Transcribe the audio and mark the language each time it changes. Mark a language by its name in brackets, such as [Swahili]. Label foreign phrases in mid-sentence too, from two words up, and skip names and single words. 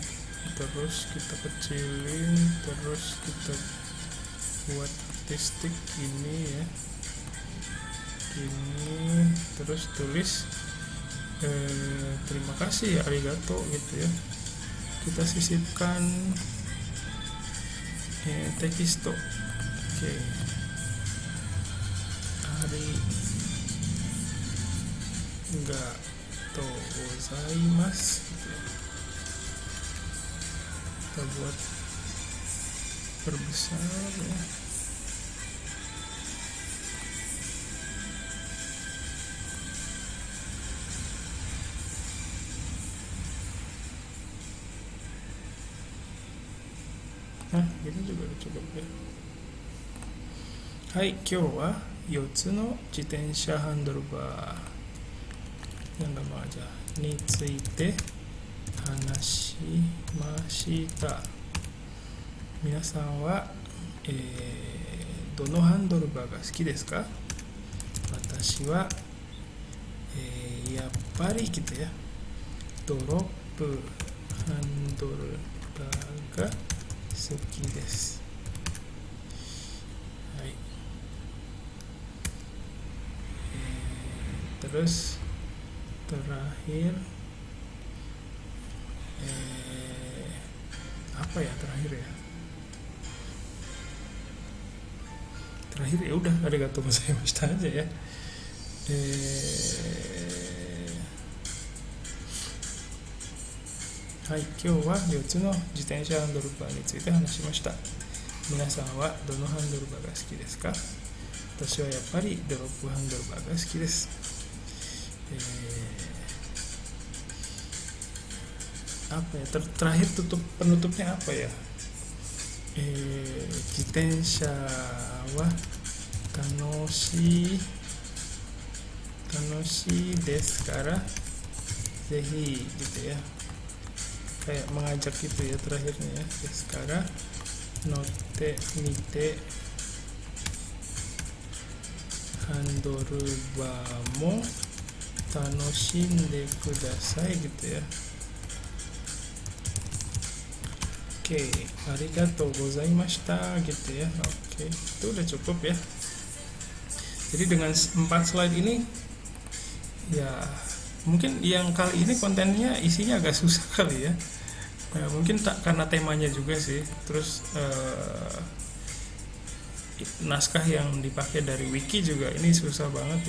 [Indonesian] Terus kita kecilin, terus kita buat artistik ini ya, gini, terus tulis terima kasih, arigato gitu ya. Kita sisipkan tekisto. Oke. [Japanese] ありがとうございます [Indonesian] gitu ya. Kita buat perbesar ya. Nah, ini juga cukup ya. Hai, [Japanese] 今日は 4つの自転車ハンドルバー [Indonesian] yang lama aja [Japanese] について話しました。皆さんは、どのハンドルバーが好きですか？私は、やっぱり [Indonesian] gitu ya, [Japanese] ドロップハンドルバーが好きです。 [Indonesian] はい。Terus terakhir apa ya terakhir ya? Terakhir ya udah, [Japanese] ありがとうございました [Indonesian] aja ya. [Japanese] はい、今日は4つの自転車ハンドルバーについて話しました。皆さんはどのハンドルバーが好きですか？私はやっぱりドロップハンドルバーが好きです。 [Indonesian] apa ya terakhir penutupnya apa ya? [Japanese] 自転車は楽しいですからぜひ [Indonesian] gitu ya, kayak mengajak gitu ya terakhirnya ya. Sekarang note [Japanese] 見て ハンドルバー も 楽しんで ください [Indonesian] gitu ya. Oke, [Japanese] ありがとうございました [Indonesian] gitu ya. Oke, itu udah cukup ya. Jadi dengan 4 slide ini ya, mungkin yang kali ini kontennya isinya agak susah kali ya. Mungkin tak karena temanya juga sih. Terus naskah yang dipakai dari wiki juga ini susah banget ya.